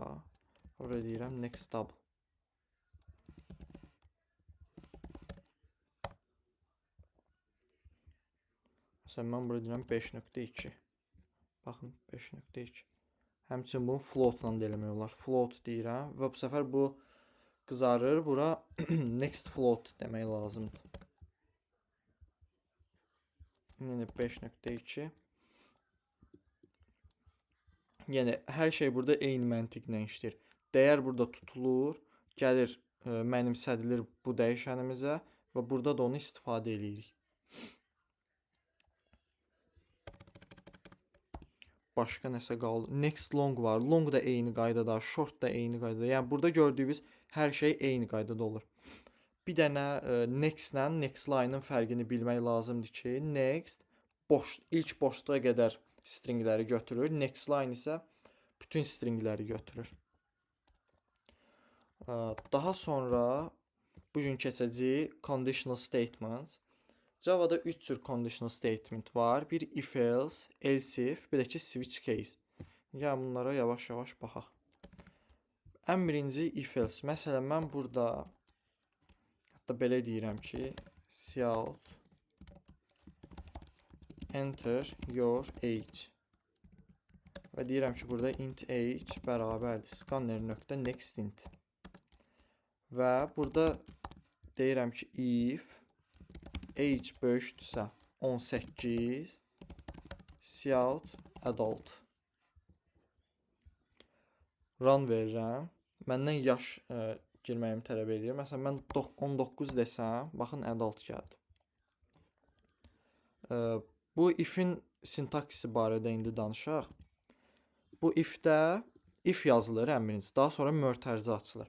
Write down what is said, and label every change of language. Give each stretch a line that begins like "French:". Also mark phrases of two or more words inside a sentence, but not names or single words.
Azerbaijani: Buraya deyirəm
English: next double.
Azerbaijani: Məsələn, mən buraya deyirəm 5.2. Baxın, 5.2. Həmçinin bunu floatla da eləmək olar. Float deyirəm və bu səfər bu qızarır. Bura
English: next float
Azerbaijani: demək lazımdır. Yəni 5.2. Yəni hər şey burada eyni məntiqlə işləyir. Dəyər burada tutulur, gəlir, mənimsədilir bu dəyişənimizə və burada da onu istifadə edirik. Başqa nəsə qaldı.
English: Next long
Azerbaijani: var. Long da eyni qaydada, short da eyni qaydada. Yəni burada gördüyünüz hər şey eyni qaydada olur. Bir dənə next-lə
English: next line-ın
Azerbaijani: fərqini bilmək lazımdır ki, next ilk boşluğa qədər stringləri götürür,
English: next line
Azerbaijani: isə bütün stringləri götürür. Daha sonra bu gün keçəcəyik
English: conditional statements.
Azerbaijani: Java'da 3 cür
English: conditional statement
Azerbaijani: var.
English: Bir if else, else if,
Azerbaijani: bir də ki
English: switch case.
Azerbaijani: Yəni bunlara yavaş-yavaş baxaq. Ən birinci
English: if else.
Azerbaijani: Məsələn, mən burada hətta belə deyirəm ki,
English: cout enter your age.
Azerbaijani: Və deyirəm ki, burada
English: int age
Azerbaijani: bərabərdir
English: scanner.next int.
Azerbaijani: Və burada deyirəm ki,
English: if age
Azerbaijani: böyükdürsə 18,
English: cout adult.
Azerbaijani: Run verirəm. Məndən yaş girməyimi tələb edir. Məsələn, mən 19 desəm, baxın adult gəldi. Bu if'in sintaksisi barədə indi danışaq. Bu if'də if yazılır ən birinci, daha sonra mötərizə açılır.